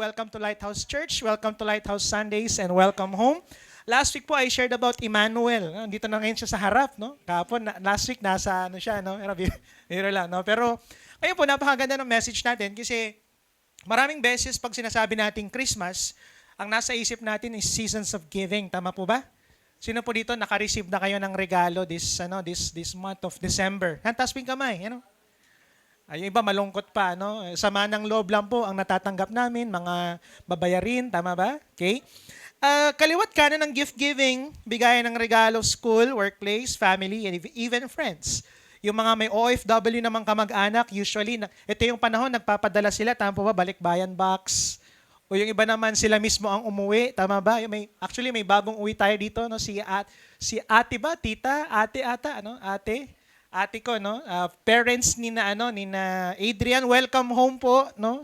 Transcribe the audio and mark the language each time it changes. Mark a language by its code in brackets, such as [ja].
[en] Welcome to Lighthouse Church. Welcome to Lighthouse Sundays and welcome home. Last week po I shared about Emmanuel. [tl] Dito na ngayon siya sa harap, no? Kahapon, last week nasa ano siya, no? Pero biro lang, no? Pero ayun po, napakaganda ng message natin kasi maraming beses pag sinasabi nating Christmas, ang nasa isip natin [en] is seasons of giving. [tl] Tama po ba? Sino po dito naka-receive na kayo ng regalo [en] this month of December? [tl] Taas po yung kamay, Ay, yung iba malungkot pa, no? Sama ng loob lang po ang natatanggap namin, mga babayarin, tama ba? Okay? Kaliwat kanan ng gift giving, bigayan ng regalo, [en] school, workplace, family, and even friends. [tl] Yung mga may OFW namang kamag-anak, usually, ito yung panahon, nagpapadala sila, tama po ba? Balikbayan box. O yung iba naman, sila mismo ang umuwi, tama ba? Actually, may bagong uwi tayo dito, no? Si ate ba? Tita? Ate ata, ano? Ate ko, no? Parents ni na Adrian, welcome home po, no?